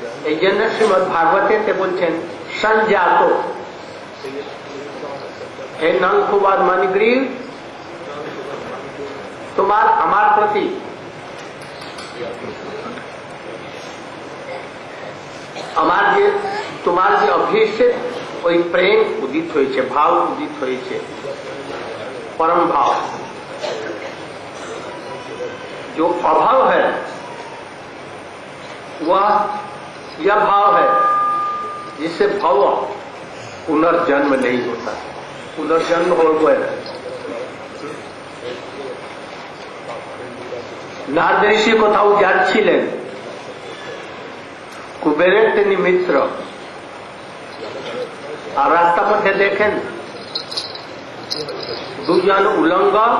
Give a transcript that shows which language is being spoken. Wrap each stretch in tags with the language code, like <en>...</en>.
<bn>এই জন্য শ্রীমদ ভাগবতে বলছেন সঞ্জাত হে নলকুমার মণিগ্রীব, তোমার আমার প্রতি আমার যে তোমার যে অভিষেক ওই প্রেম উদিত হয়েছে, ভাব উদিত হয়েছে,</bn> <hi>परम भाव। जो अभाव है वह यह भाव है जिससे भव पुनर्जन्म नहीं होता। पुनर्जन्म हो गए</hi> <bn>नारद ऋषि কোথাও যাচ্ছিলেন, কুবেরের তিনি মিত্র, আর রাস্তা পথে দেখেন দুজন উলঙ্গ</bn>